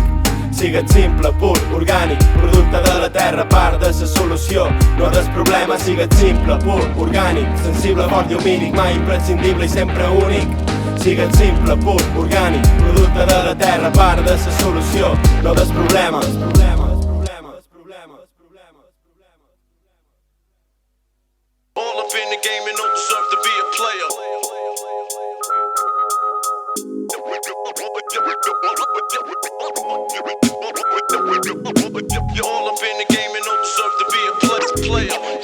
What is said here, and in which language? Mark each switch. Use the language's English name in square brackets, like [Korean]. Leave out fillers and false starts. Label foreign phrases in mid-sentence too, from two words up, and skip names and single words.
[Catalan] Sigues simple, pur, orgànic, producte de la terra, part de sa solució, no des problema. Sigues simple, pur, orgànic, sensible, fort, llumínic, mai imprescindible i sempre únic. Sigues simple, pur, orgànic, producte de la terra, part de sa solució, no des problema. [English] All up in the game and don't deserve to be a player. You're all up in the game and don't deserve to be a player.